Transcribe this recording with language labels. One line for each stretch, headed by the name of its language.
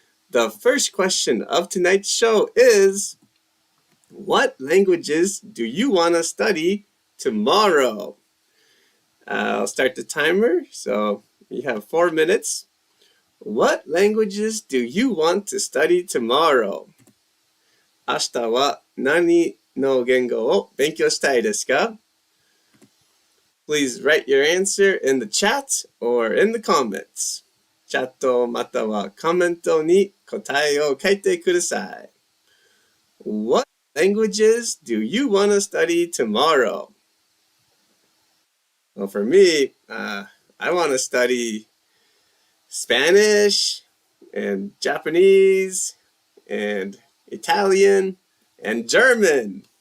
English: The first question of tonight's show is, what languages do you want to study tomorrow? I'll start the timer. So you have 4 minutes. What languages do you want to study tomorrow?
Japanese: 明日は何の言語を勉強したいですか?
English: Please write your answer in the chat or in the comments.
Japanese: チャットまたはコメントに答えを書いてください。
English: What languages do you want to study tomorrow? Well, for me, I want to study Spanish and Japanese and Italian and German.